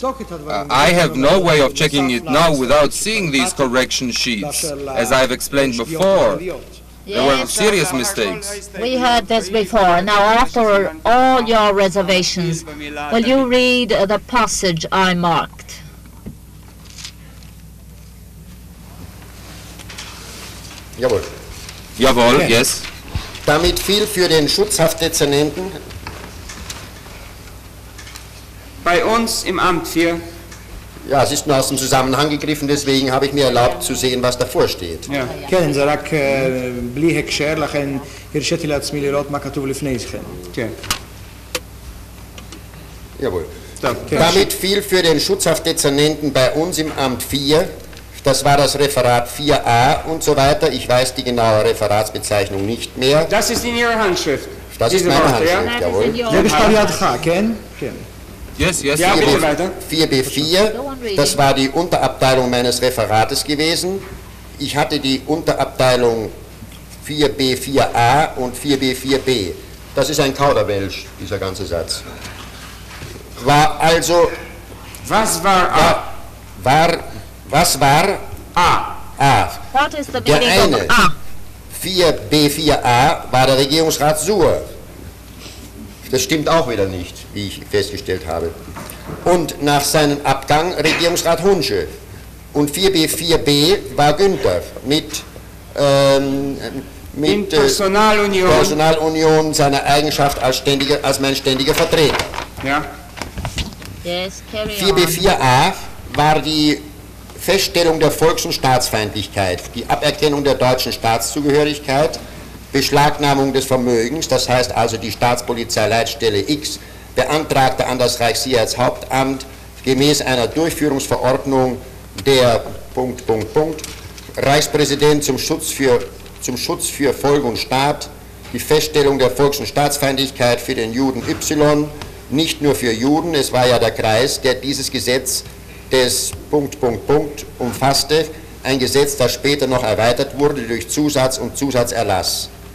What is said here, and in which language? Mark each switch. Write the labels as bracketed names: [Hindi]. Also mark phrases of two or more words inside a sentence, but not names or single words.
[English] I have no way of checking it now without seeing these correction sheets, as I have explained before. There were serious mistakes. We heard this before. Now, after all your reservations, will you read the passage I marked? [German] Jawohl. Jawohl, yes. Damit fiel für den Schutzhaftdezernenten bei uns im Amt 4. Ja, es ist nur aus dem Zusammenhang gegriffen, deswegen habe ich mir erlaubt zu sehen, was davor steht. [Hebrew] כן, זה רק בלי הקשר, לכן הרשיתי לעצמי לראות מה כתוב לפני כן. כן. [German] Jawohl. Damit fiel für den Schutzhaftdezernenten bei uns im Amt 4, das war das Referat 4a und so weiter, ich weiß die genaue Referatsbezeichnung nicht mehr. Das ist in Ihrer Handschrift. Das ist meine Handschrift, jawohl. [Hebrew] זה בכתב ידך, כן? כן. [English] Yes, yes. [German] Ja, bitte weiter. 4b4, das war die Unterabteilung meines Referates gewesen. Ich hatte die Unterabteilung 4b4a und 4b4b. Das ist ein Kauderwelsch, dieser ganze Satz. War also... Was war A? Was war A? A? [English] What is the [German] Der [English] meaning [German] eine, [English] of A? [German] 4b4a, war der Regierungsrat Suhr. Das stimmt auch wieder nicht, wie ich festgestellt habe. Und nach seinem Abgang Regierungsrat Hunsche. Und 4b4b war Günther mit Personalunion seiner Eigenschaft als mein ständiger Vertreter. Ja. [English] Yes, carry on. [German] 4b4a war die Feststellung der Volks- und Staatsfeindlichkeit, die Aberkennung der deutschen Staatszugehörigkeit, Beschlagnahmung des Vermögens, das heißt also die Staatspolizeileitstelle X beantragte an das Reichssicherheitshauptamt gemäß einer Durchführungsverordnung der Reichspräsident zum Schutz für Volk und Staat, die Feststellung der Volks- und Staatsfeindlichkeit für den Juden Y, nicht nur für Juden, es war ja der Kreis, der dieses Gesetz des umfasste, ein Gesetz, das später noch erweitert wurde durch Zusatz und Zusatzerlass.